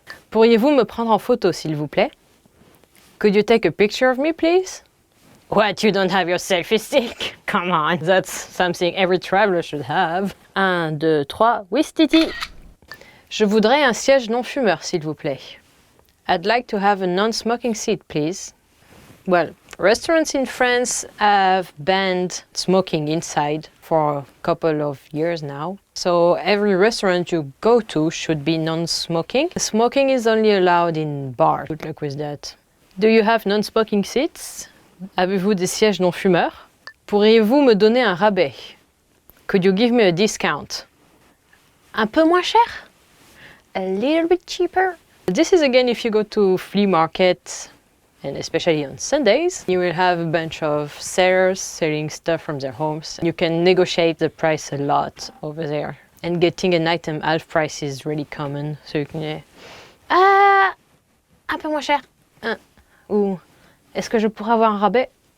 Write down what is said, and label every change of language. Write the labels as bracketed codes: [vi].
[fr] Pourriez-vous me prendre en photo, s'il vous plaît? [en] Could you take a picture of me, please? What, you don't have your selfie stick? Come on, that's something every traveler should have. [fr] 1, 2, 3, oui, Titi. Je voudrais un siège non-fumeur, s'il vous plaît. [en] I'd like to have a non-smoking seat, please. Well, restaurants in France have banned smoking inside for a couple of years now. So every restaurant you go to should be non-smoking. Smoking is only allowed in bars. Good luck with that. Do you have non-smoking seats? [fr] Avez-vous des sièges non-fumeurs? Pourriez-vous me donner un rabais? [en] Could you give me a discount? [fr] Un peu moins cher? [en] A little bit cheaper? This is again if you go to flea market, and especially on Sundays, you will have a bunch of sellers selling stuff from their homes. You can negotiate the price a lot over there. And getting an item half price is really common. So you can [fr] un peu moins cher. Ou est-ce que je pourrais avoir un rabais?